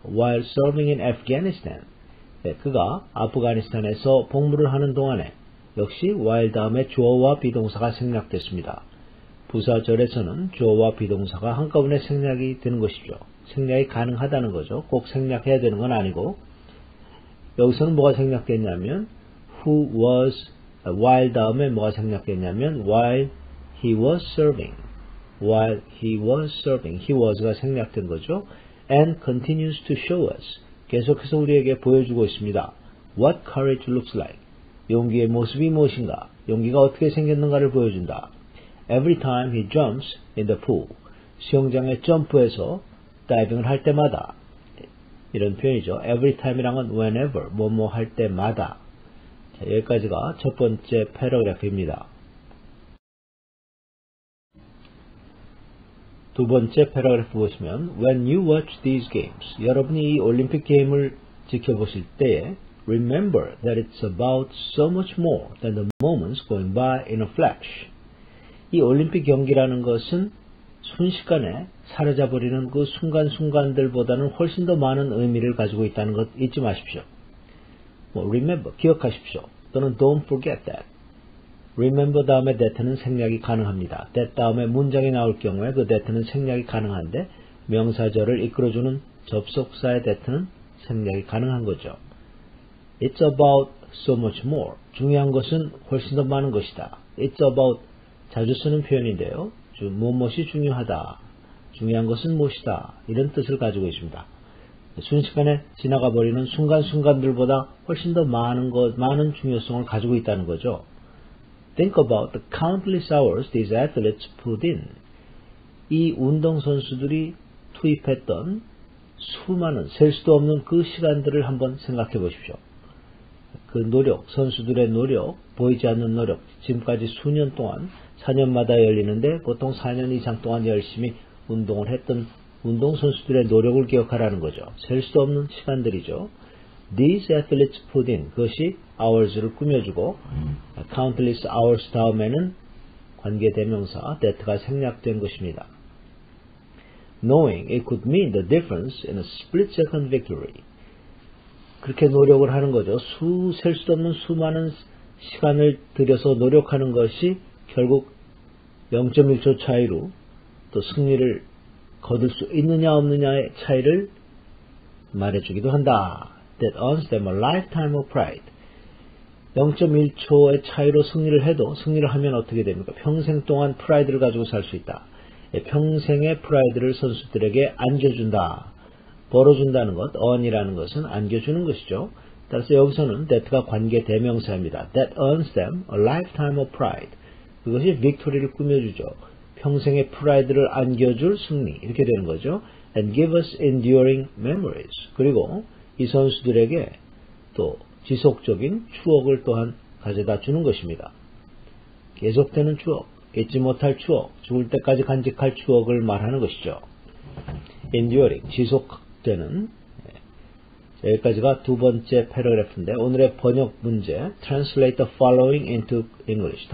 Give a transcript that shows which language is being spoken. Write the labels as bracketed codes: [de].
[en] While serving in Afghanistan. [ko] 그가 아프가니스탄에서 복무를 하는 동안에 역시 while 다음에 주어와 비동사가 생략됐습니다. 부사절에서는 주어와 비동사가 한꺼번에 생략이 되는 것이죠. 생략이 가능하다는 거죠. 꼭 생략해야 되는 건 아니고 여기서는 뭐가 생략됐냐면 who was while 다음에 뭐가 생략됐냐면 [en] while he was serving while he was [ko] serving he was가 생략된 거죠. [en] and continues to show us [ko] 계속해서 우리에게 보여주고 있습니다. [en] what courage looks like [ko] 용기의 모습이 무엇인가 용기가 어떻게 생겼는가를 보여준다. [en] every time he jumps in the pool [ko] 수영장에 점프해서 다이빙을 할 때마다 이런 표현이죠. every time이란 건 whenever 뭐뭐 할 때마다. 자, 여기까지가 첫 번째 패러그래프입니다. 두 번째 패러그래프 보시면 [en] when you watch these games [ko] 여러분이 이 올림픽 게임을 지켜보실 때에 [en] remember that it's about so much more than the moments going by in a flash. [ko] 이 올림픽 경기라는 것은 순식간에 사라져버리는 그 순간순간들보다는 훨씬 더 많은 의미를 가지고 있다는 것 잊지 마십시오. remember, 기억하십시오. [en] 또는 don't forget that. [ko] remember 다음에 that는 생략이 가능합니다. that 다음에 문장이 나올 경우에 그 that는 생략이 가능한데 명사절을 이끌어주는 접속사의 that는 생략이 가능한 거죠. [en] It's about so much more. [ko] 중요한 것은 훨씬 더 많은 것이다. [en] It's about [ko] 자주 쓰는 표현인데요. 무엇이 중요하다. 중요한 것은 무엇이다. 이런 뜻을 가지고 있습니다. 순식간에 지나가 버리는 순간순간들보다 훨씬 더 많은 중요성을 가지고 있다는 거죠. [en] Think about the countless hours these athletes put in. [ko] 이 운동선수들이 투입했던 수많은 셀 수도 없는 그 시간들을 한번 생각해 보십시오. 그 노력, 선수들의 노력, 보이지 않는 노력, 지금까지 수년 동안 4년마다 열리는데 보통 4년 이상 동안 열심히 운동을 했던 운동선수들의 노력을 기억하라는 거죠. 셀 수 없는 시간들이죠. [en] These athletes put in, [ko] 그것이 hours를 꾸며주고 countless hours 다음에는 관계대명사 that가 생략된 것입니다. [en] Knowing it could mean the difference in a split second victory. [ko] 그렇게 노력을 하는 거죠. 셀 수 없는 수많은 시간을 들여서 노력하는 것이 결국 0.1초 차이로 또 승리를 거둘 수 있느냐 없느냐의 차이를 말해주기도 한다. [en] That earns them a lifetime of pride. [ko] 0.1초의 차이로 승리를 해도 승리를 하면 어떻게 됩니까? 평생 동안 프라이드를 가지고 살 수 있다. 평생의 프라이드를 선수들에게 안겨준다. 벌어준다는 것, earn이라는 것은 안겨주는 것이죠. 따라서 여기서는 that가 관계 대명사입니다. [en] That earns them a lifetime of pride. [ko] 그것이 빅토리를 꾸며주죠. 평생의 프라이드를 안겨줄 승리 이렇게 되는 거죠. [en] And give us enduring memories. [ko] 그리고 이 선수들에게 또 지속적인 추억을 또한 가져다 주는 것입니다. 계속되는 추억, 잊지 못할 추억, 죽을 때까지 간직할 추억을 말하는 것이죠. enduring, 지속되는. 여기까지가 두 번째 패러그래프인데 오늘의 번역 문제 [en] Translate the following into English.